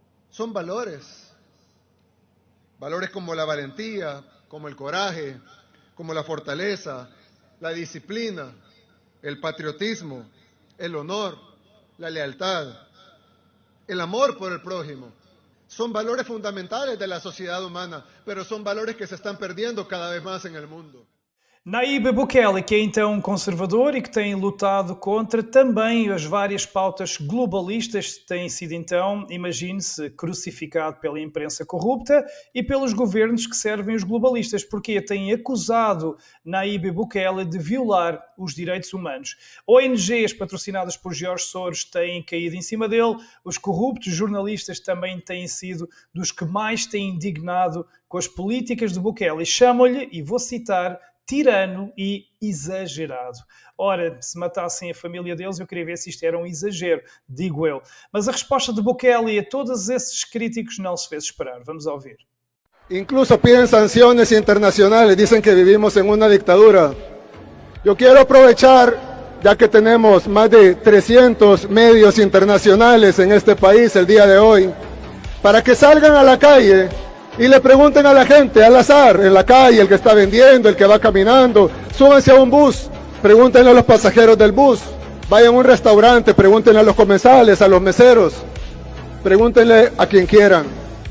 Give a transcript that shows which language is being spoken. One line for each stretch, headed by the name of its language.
Spanish: Son valores como la valentía, como el coraje, como la fortaleza, la disciplina, el patriotismo, el honor, la lealtad, el amor por el prójimo. Son valores fundamentales de la sociedad humana, pero son valores que se están perdiendo cada vez más en el mundo.
Portuguese: Nayib Bukele, que é então conservador e que tem lutado contra também as várias pautas globalistas, tem sido então, imagine-se, crucificado pela imprensa corrupta e pelos governos que servem os globalistas, porque têm acusado Nayib Bukele de violar os direitos humanos. ONGs patrocinadas por Jorge Soros têm caído em cima dele, os corruptos jornalistas também têm sido dos que mais têm indignado com as políticas de Bukele e chamam-lhe, e vou citar, tirano e exagerado. Ora, se matassem a família deles, eu queria ver se isto era um exagero, digo eu. Mas a resposta de Bukele a todos esses críticos não se fez esperar. Vamos ouvir.
Spanish: Incluso piden sanciones internacionales, dicen que vivimos en una dictadura. Yo quiero aprovechar, ya que tenemos más de 300 medios internacionales en este país el día de hoy, para que salgan a la calle y le pregunten a la gente al azar, en la calle, el que está vendiendo, el que va caminando, súbanse a un bus, pregúntenle a los pasajeros del bus, vayan a un restaurante, pregúntenle a los comensales, a los meseros, pregúntenle a quien quieran.